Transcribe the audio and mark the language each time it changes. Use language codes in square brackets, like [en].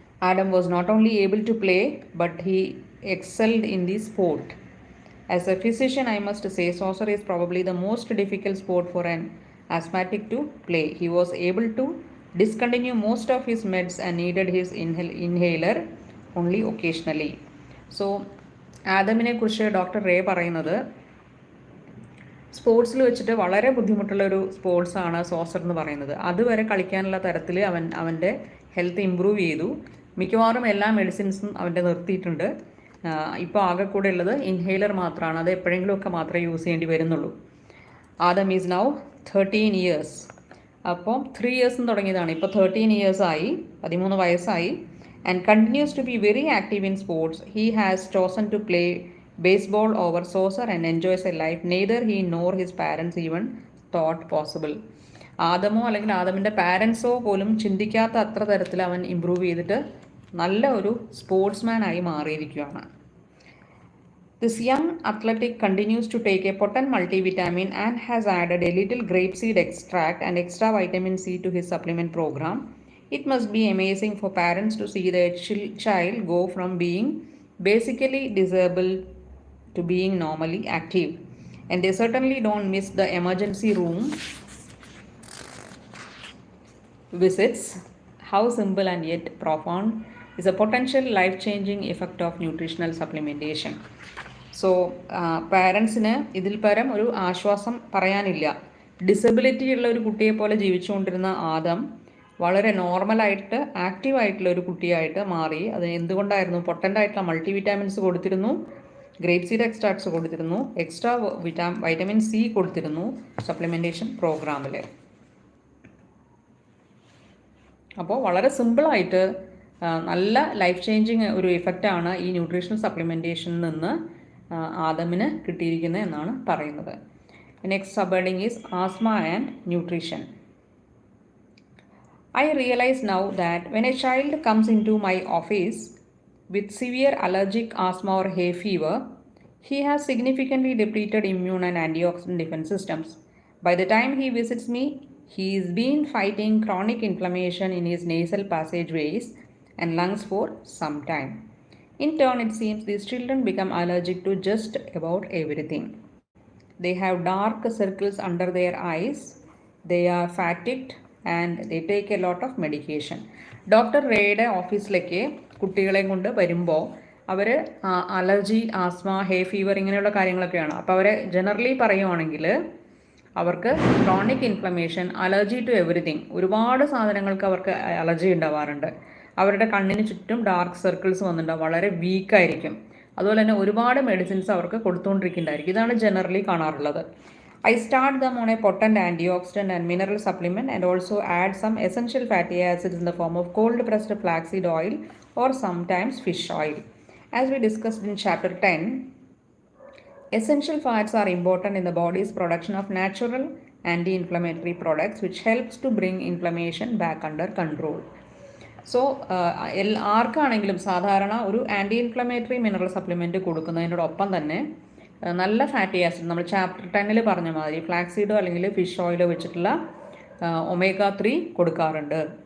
[en] Adam was not only able to play, but he excelled in the sport. As a physician, I must say saucer is probably the most difficult sport for an asthmatic to play. He was able to discontinue most of his meds and needed his inhaler only occasionally. [ml] So ആദമിനെ കുറിച്ച് doctor ray പറയുന്നത് സ്പോർട്സിൽ വെച്ചിട്ട് വളരെ ബുദ്ധിമുട്ടുള്ളൊരു സ്പോർട്സാണ് saucer എന്ന് പറയുന്നത്. അതുവരെ കളിക്കാനുള്ള തരത്തിൽ അവൻ്റെ ഹെൽത്ത് ഇമ്പ്രൂവ് ചെയ്തു. മിക്കവാറും എല്ലാ മെഡിസിൻസും അവൻ്റെ നിർത്തിയിട്ടുണ്ട്. ഇപ്പോൾ ആകെ കൂടെ ഉള്ളത് ഇൻഹേലർ മാത്രമാണ്. അത് എപ്പോഴെങ്കിലുമൊക്കെ മാത്രമേ യൂസ് ചെയ്യേണ്ടി വരുന്നുള്ളൂ. [en] Adam is now 13 years. [ml] അപ്പോൾ 3 ഇയേഴ്സും തുടങ്ങിയതാണ്. ഇപ്പോൾ 13 ഇയേഴ്സായി, 13 വയസ്സായി. [en] And continues to be very active in sports. He has chosen to play baseball over saucer and enjoys a life neither he nor his parents even thought possible. [ml] ആദമോ അല്ലെങ്കിൽ ആദമിൻ്റെ പാരൻസോ പോലും ചിന്തിക്കാത്ത അത്ര തരത്തിൽ അവൻ ഇമ്പ്രൂവ് ചെയ്തിട്ട് നല്ല ഒരു സ്പോർട്സ്മാൻ ആയി മാറിയിരിക്കുകയാണ്. [en] This young athletic continues to take a potent multivitamin and has added a little grape seed extract and extra vitamin C to his supplement program. It must be amazing for parents to see their child go from being basically disabled to being normally active, and they certainly don't miss the emergency room visits. How simple and yet profound is a potential life-changing effect of nutritional supplementation. [ml] So പാരൻസിന് ഇതിൽ പരം ഒരു ആശ്വാസം പറയാനില്ല. Disability ഉള്ള ഒരു കുട്ടിയെ പോലെ ജീവിച്ചുകൊണ്ടിരുന്ന ആദം വളരെ നോർമലായിട്ട് ആക്റ്റീവായിട്ടുള്ള ഒരു കുട്ടിയായിട്ട് മാറി. അത് എന്തുകൊണ്ടായിരുന്നു? പൊട്ടൻ്റായിട്ടുള്ള മൾട്ടിവിറ്റാമിൻസ് കൊടുത്തിരുന്നു, ഗ്രേപ്പ് സീഡ് എക്സ്ട്രാക്ട്സ് കൊടുത്തിരുന്നു, എക്സ്ട്രാ വൈറ്റമിൻ സി കൊടുത്തിരുന്നു സപ്ലിമെൻറ്റേഷൻ പ്രോഗ്രാമിൽ. അപ്പോൾ വളരെ സിമ്പിളായിട്ട് നല്ല ലൈഫ് ചേഞ്ചിങ് ഒരു ഇഫക്റ്റാണ് ഈ ന്യൂട്രീഷണൽ സപ്ലിമെൻറ്റേഷനിൽ നിന്ന് ആദമിന് കിട്ടിയിരിക്കുന്നത് എന്നാണ് പറയുന്നത്. [en] Next sub heading is asthma and nutrition. I realize now that when a child comes into my office with severe allergic asthma or hay fever, he has significantly depleted immune and antioxidant defense systems. By the time he visits me, he's been fighting chronic inflammation in his nasal passageways and lungs for some time. In turn, it seems these children become allergic to just about everything. They have dark circles under their eyes, they are fatigued, and they take a lot of medication. [ml] Doctor റേയുടെ ഓഫീസിലേക്ക് കുട്ടികളെയും കൊണ്ട് വരുമ്പോൾ അവർ allergy, asthma, hay fever ഇങ്ങനെയുള്ള കാര്യങ്ങളൊക്കെയാണ്. അപ്പോൾ അവരെ generally പറയുവാണെങ്കിൽ അവർക്ക് chronic inflammation, [en] allergy to everything, [ml] ഒരുപാട് സാധനങ്ങൾക്ക് അവർക്ക് അലർജി ഉണ്ടാവാറുണ്ട്. അവരുടെ കണ്ണിന് ചുറ്റും ഡാർക്ക് സർക്കിൾസ് വന്നിട്ടുണ്ടാവും, വളരെ വീക്കായിരിക്കും. അതുപോലെ തന്നെ ഒരുപാട് മെഡിസിൻസ് അവർക്ക് കൊടുത്തുകൊണ്ടിരിക്കുന്നുണ്ടായിരിക്കും. ഇതാണ് ജനറലി കാണാറുള്ളത്. [en] I start them on a potent antioxidant and mineral supplement and also add some essential fatty acids in the form of cold pressed flaxseed oil or sometimes fish oil. As we discussed in chapter 10, essential fats are important in the body's production of natural anti-inflammatory products which helps to bring inflammation back under control. [ml] So ആർക്കാണെങ്കിലും സാധാരണ ഒരു anti inflammatory mineral supplement കൊടുക്കുന്നതിനോടൊപ്പം തന്നെ നല്ല fatty acid, നമ്മൾ chapter 10 പറഞ്ഞ മാതിരി ഫ്ലാക്സീഡോ അല്ലെങ്കിൽ fish ഓയിലോ വെച്ചിട്ടുള്ള ഒമേഗ 3 കൊടുക്കാറുണ്ട്.